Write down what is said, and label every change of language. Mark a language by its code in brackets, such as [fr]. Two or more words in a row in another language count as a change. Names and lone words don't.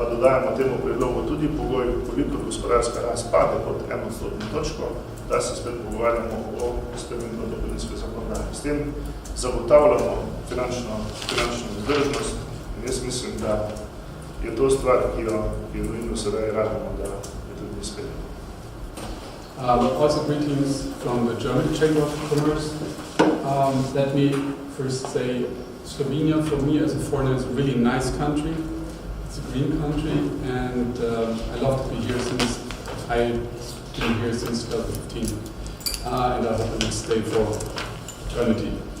[sl] pa dodajamo temu predlogu tudi pogoj, koliko gospodarska rast pade pod 1% točko, da se spet pogovarjamo o spremembi dohodninske zakonodaje. S tem zagotavljamo finančno vzdržnost in jaz mislim, da je to stvar, ki jo nujno sedaj radimo, da je tudi izpeljamo. [en] Also greetings from the German Chamber of Commerce. Let me first say Slovenia for me as a foreigner is a really nice country. It's a green country and I love to be here since I've been here since 2015 and I hope I will stay for eternity.